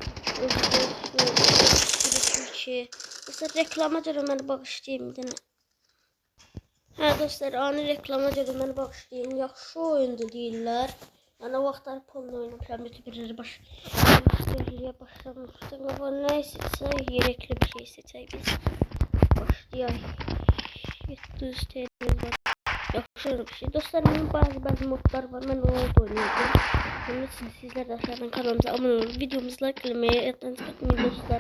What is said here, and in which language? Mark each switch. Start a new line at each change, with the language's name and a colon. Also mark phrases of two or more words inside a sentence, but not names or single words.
Azerbaijani: Özü dostlar reklama görə məni bağışlayın bir dənə. Hə dostlar, ani reklama görə məni bağışlayın. Yaxşı oyundu deyirlər. Yəni o vaxtlar pulla oynamışam, YouTuber'ları başlamışdım.
Turkish: Ama neyse gerekli bir şey seçək biz.
Azerbaijani: Başlayaq. 700 TL'miz var. Yaxşı bir şey.
Turkish: Dostlar benim bazı modlar var. Ben onu oynayacağım. Onun için sizler de aşağıdan kanalımıza abone olun. Videomuzu like etmeyi, yatağınız katmayın dostlar.